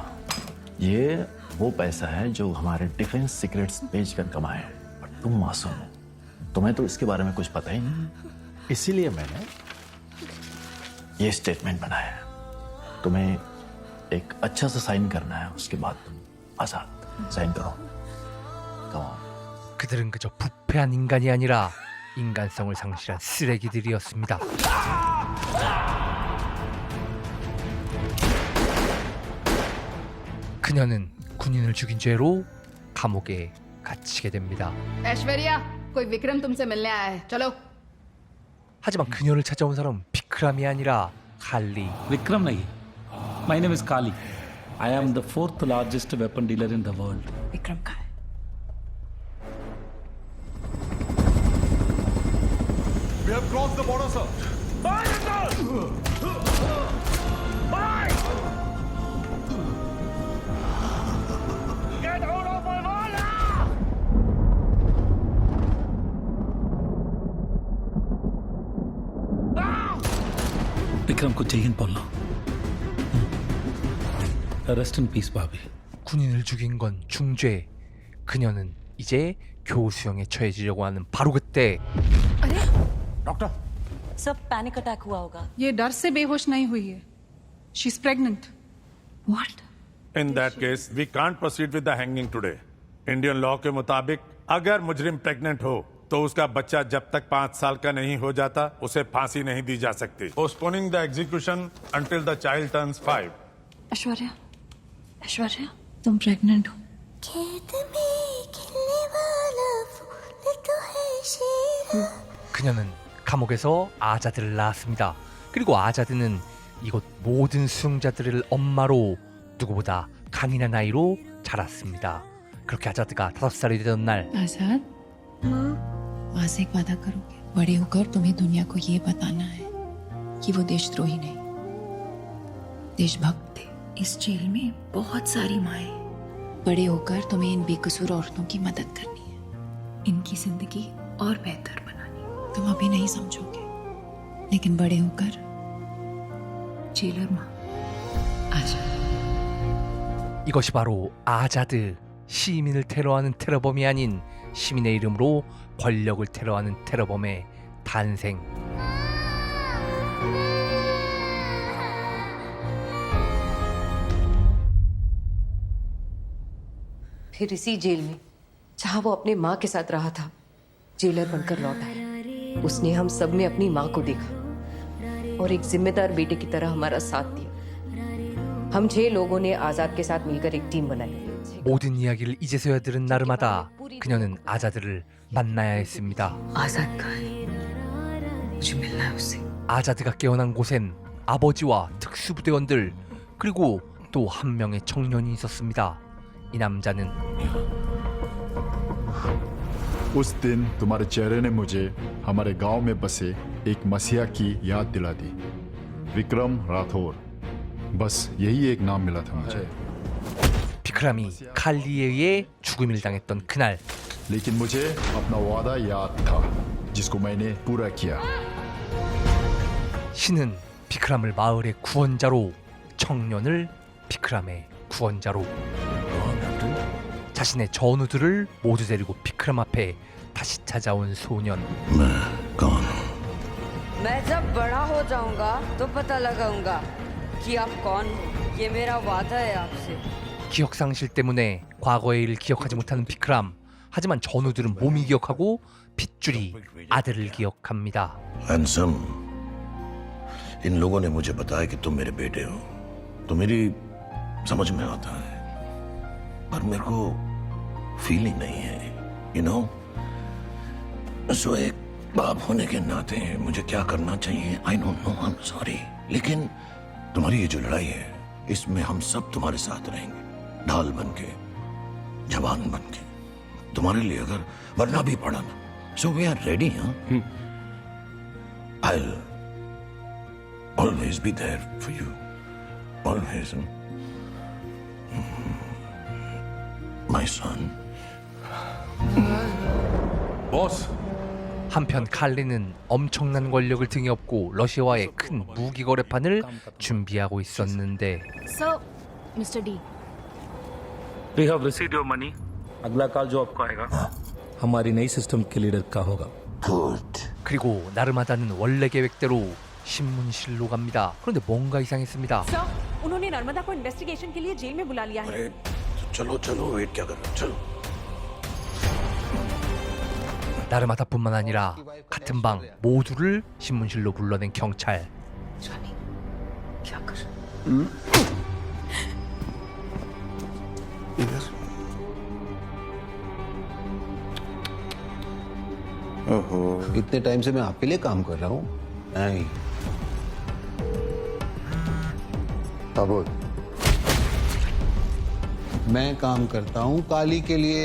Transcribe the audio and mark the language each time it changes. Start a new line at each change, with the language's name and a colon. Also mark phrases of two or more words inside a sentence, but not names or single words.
Hindi: ये वो पैसा है जो हमारे डिफेंस सीक्रेट्स बेचकर कमाए। बट तुम मासूम हो, तुम्हें तो इसके बारे में कुछ पता ही नहीं। इसीलिए मैंने ये स्टेटमेंट बनाया है। तुम्हें एक अच्छा सा साइन करना है, उसके बाद आजाद। साइन करो।
Korean: 그들은 그저 부패한 인간이 아니라 인간성을 상실한 쓰레기들이었습니다. 그녀는 군인을 죽인 죄로 감옥에 갇히게 됩니다.
Hindi: ऐश्वर्या, कोई विक्रम तुमसे मिलने आया है। चलो।
Korean: 하지만 그녀를 찾아온 사람은 비크람이 아니라 칼리.
Hindi: विक्रम नहीं।
English: My name is Kali. I am the 4th largest weapon dealer in the world.
Hindi: विक्रम का है।
English: We have crossed the border, sir. Get out of my wall!
Hindi: विक्रम को जय हिंद बोलना।
English: Rest in peace,
Hindi: भाभी।
Korean: 군인을 죽인 건 중죄. 그녀는 이제 교수형에 처해지려고 하는 바로 그때.
Hindi: डॉक्टर, सब पैनिक अटैक हुआ होगा। ये डर से बेहोश नहीं हुई है।
English: She is pregnant. व्हाट? In that case, we can't proceed with the hanging today. Indian law
Hindi: के मुताबिक अगर मुजरिम प्रेग्नेंट हो तो उसका बच्चा जब तक 5 साल का नहीं हो जाता उसे फांसी नहीं दी जा सकती।
English: Postponing the execution until the child turns 5.
Hindi: ऐश्वर्या, तुम प्रेग्नेंट हो?
Korean: 그녀는 감옥에서 아자드를 낳았습니다. 그리고 아자드는 이곳 모든 수용자들을 엄마로 누구보다 강인한 아이로 자랐습니다. 그렇게 아자드가 5살이 되던 날
Hindi: आजाद, माँ से एक वादा करोगे? बड़े होकर तुम्हें दुनिया को ये बताना है कि वो देशद्रोही नहीं, देशभक्त थे। इस जेल में बहुत सारी माएं। बड़े होकर तुम्हें इन बेकसूर औरतों की मदद करनी है, इनकी जिंदगी और बेहतर बनानी। तुम अभी नहीं समझोगे, लेकिन बड़े होकर जेलर माँ आजा।
Korean: 이것이 바로 아자드, 시민을 테러하는 테러범이 아닌 시민의 이름으로 권력을 테러하는 테러범의 탄생.
Hindi: फिर इसी जेल में जहां वो अपने माँ के साथ रहा था, जेलर बनकर लौटा है। उसने हम सब में अपनी माँ को देखा और एक जिम्मेदार बेटे की तरह हमारा साथ दिया। हम 6 लोगों ने आजाद के साथ मिलकर एक टीम बनाई।
Korean: 모든 이야기를 이제서야 들은 나르마다 그녀는 아자드를 만나야 했습니다.
Hindi: आजाद कहाँ है? मुझे मिलना है उससे।
Korean: 아자드가 깨어난 곳엔 아버지와 특수부대원들 그리고 또 한 명의 청년이 있었습니다. 이 남자는
Hindi: उस दिन तुम्हारे चेहरे ने मुझे हमारे गांव में बसे एक मसीहा की याद दिला दी, विक्रम राठौर। बस यही एक नाम मिला था मुझे।
Korean: 비크람이 칼리에 의해 죽음을 당했던 그날.
Hindi: लेकिन मुझे अपना वादा याद था जिसको मैंने पूरा किया।
Korean: 신은 비크람을 마을의 구원자로, 청년을 비크람의 구원자로, 자신의 전우들을 모두 데리고 비크람 앞에 다시 찾아온 소년.
Hindi: मैं जब बड़ा हो जाऊंगा तो पता लगाऊंगा कि आप कौन हो। ये मेरा वादा है आपसे।
Korean: 기억 상실 때문에 과거의 일을 기억하지 못하는 비크람. 하지만 전우들은 몸이 기억하고 핏줄이 아들을 기억합니다.
Hindi: हैंडसम, इन लोगों ने मुझे बताया कि तुम मेरे बेटे हो, तो मेरी समझ में आता है, पर मेरे को फीलिंग नहीं है,
English: you know.
Hindi: सो एक बाप होने के नाते मुझे क्या करना चाहिए,
English: I don't know, I am sorry.
Hindi: लेकिन तुम्हारी ये जो लड़ाई है, इसमें हम सब तुम्हारे साथ रहेंगे, ढाल बन के, जवान बन के, तुम्हारे लिए अगर मरना भी पड़ा ना,
English: So we are ready. I'll always be there for you, always, my son.
Korean: 보스. 한편 칼리는 엄청난 권력을 등에 업고 러시아와의 큰 무기 거래판을 준비하고 있었는데.
English: So, Mr. D. We have received your money.
Hindi: अगला कॉल जो आपको आएगा हमारी नई सिस्टम के लीडर का होगा।
Korean: 그리고 나르마다는 원래 계획대로 신문실로 갑니다. 그런데 뭔가 이상했습니다.
Hindi: सर, उन्होंने नर्मदा को इन्वेस्टिगेशन के लिए जेल में बुला लिया है। चलो चलो, वेट क्या कर रहे हो, चलो।
Korean: 나르마다뿐만 아니라 같은 방 모두를 신문실로 불러낸 경찰.
Hindi: क्या कर? ओहो, इतने टाइम से मैं आपके लिए काम कर रहा हूँ। नहीं अब मैं काम करता हूँ काली के लिए।